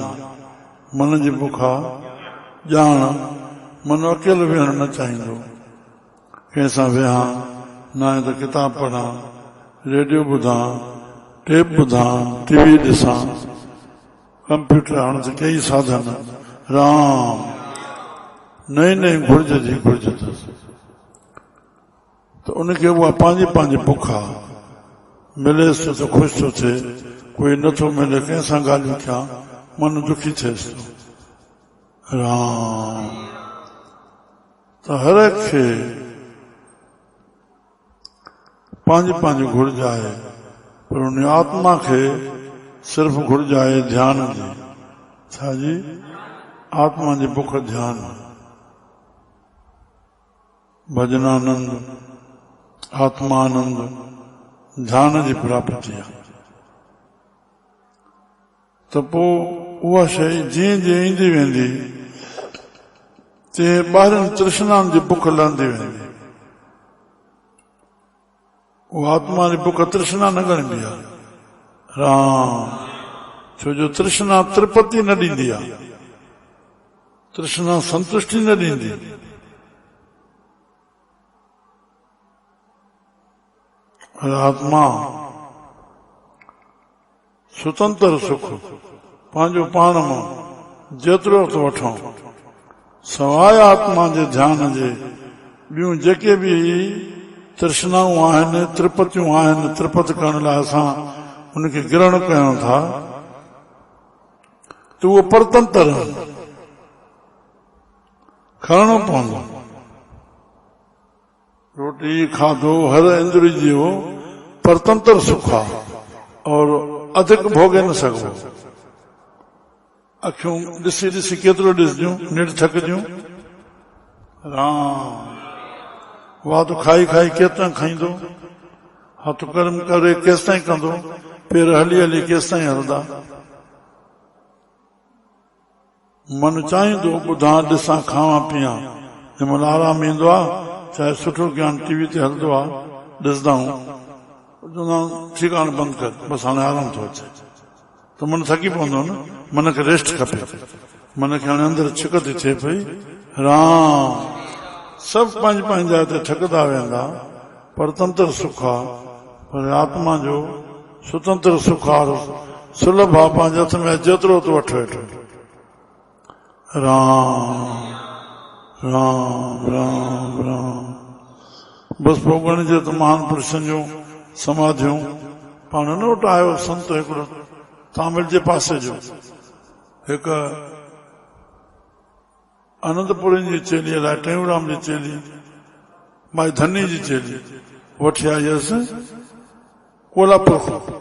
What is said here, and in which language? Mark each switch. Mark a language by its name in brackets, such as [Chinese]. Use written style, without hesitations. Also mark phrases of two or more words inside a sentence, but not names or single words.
[Sindhi] मन जी बुख आहे ॼाण। मन अकेलो वेहण न चाहींदो, कंहिंसां वेहां, न आहे त किताब पढ़ां, रेडियो ॿुधां, टेप ॿुधां, टीवी ॾिसां, कंप्यूटर हाणे त कई साधन। राम नई नई घुर्ज जी घुर्ज अथसि, त उनखे उहा पंहिंजी पंहिंजी बुख आहे। मिलेसि थो त ख़ुशि थो थिए, कोई नथो मिले कंहिंसां ॻाल्हियूं कयां मन दुखी थिएसि थो। राम त हर एक खे पंहिंजी पंहिंजी घुर्ज आहे, पर उन आत्मा खे सिर्फ़ घुर्ज आहे ध्यान जी। छा जी? आत्मा जी बुख ध्यान, भजनानंद, आत्मानंद, ध्यान जी प्राप्ति आहे। त पोइ उहा शइ जीअं जीअं ईंदी वेंदी तीअं ॿाहिरनि तृष्णाउनि जी बुख लहंदी वेंदी। उहा आत्मा जी बुख तृष्णा न ॻणिबी आहे। राम छो जो तृष्णा तृप्ति न ॾींदी आहे, तृष्णा संतुष्टि न ॾींदी। आत्मा स्वतंत्र सुख पंहिंजो पाण मां जेतिरो थो वठूं, सवाइ आत्मा जे ध्यान जे ॿियूं जेके बि तृष्णाऊं आहिनि, तृपतियूं आहिनि, तृपत करण लाइ असां उनखे ग्रहण कयूं था, त उहो परतंत्र खणणो पवंदो। रोटी खाधो हर इंद्रिय जो परतंत्र सुख आहे, और अधिक भोगे न सघो। अखियूं ॾिसी ॾिसी केतिरो ॾिसजूं, निड़ थकजूं। राम वात खाई खाई केतिरा खाईंदो, हथ कर्म करे केसि ताईं कंदो, पेर हली हली केसि ताईं हलंदा। मन चाहींदो ॿुधां ॾिसां खावां पीआं, जंहिंमहिल आराम ईंदो आहे चाहे सुठो ज्ञान टीवी ते हलंदो आहे ॾिसंदा आहियूं चवंदा आहियूं ठीकु आहे बंदि कर बसि हाणे आराम थो अचे त मन थकी पवंदो न मन खे रेस्ट खपे मन खे हाणे अंदरि छिक थी थिए पई राम सभु पंहिंजी पंहिंजी जाइ ते थकंदा वेंदा परतंत्र सुख आहे पर आत्मा जो स्वतंत्र सुख आहे सुलभ आहे पंहिंजे हथ में जेतिरो तो वठ वेठो राम राम राम राम बसि पोइ ॻणिजे त महान पुरुषनि जूं समाधियूं पाण न वटि आयो संत हिकिड़ो तामिल जे पासे जो हिकु आनंदपुरी जी चेली अलाए टेऊंराम जी चेली माई धनी जी चेली वठी आई हुयसि कोल्हापुर खां